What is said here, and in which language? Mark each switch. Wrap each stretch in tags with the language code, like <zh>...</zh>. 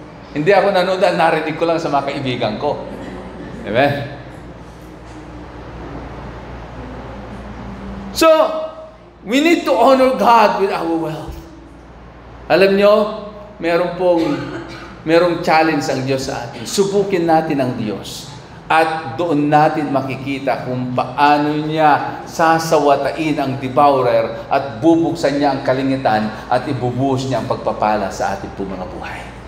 <tl>Hindi ako nanood, narinig ko lang sa mga kaibigan ko. Diba?</tl> <en>So, we need to honor God with our wealth.</en> <tl>Alam nyo, merong challenge ang Diyos sa atin. Subukin natin ang Diyos. At doon natin makikita kung paano niya sasawatain ang devourer at bubuksan niya ang kalingitan at ibubuhos niya ang pagpapala sa ating po mga buhay.</tl>